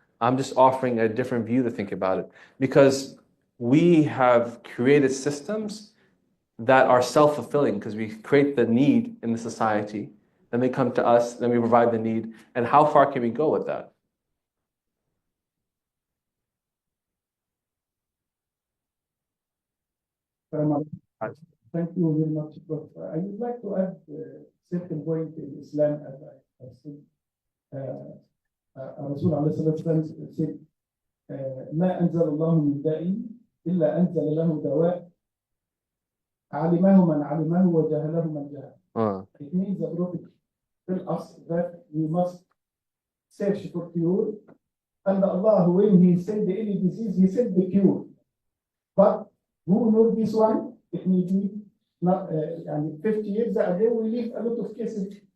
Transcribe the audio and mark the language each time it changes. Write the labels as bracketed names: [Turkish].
[English] I'm just offering a different view to think about it, because we have created systems that are self-fulfilling, because we create the need in the society, then they come to us, then we provide the need, and how far can we go with that? Thank you very much, Prof. I would like to add a certain point in Islam, as I have said. [Arabic] الرسول عليه الصلاة والسلام [English] said, [Arabic] ما أنزل الله من داء إلا أنزل له دواء علمه من علمه وجهله من جهله. [English] It means the Prophet tell us that we must search for cure, and Allah, when He sent any disease, He sent the cure. But who knows this one? It may be not, 50 years ago, we leave a lot of cases.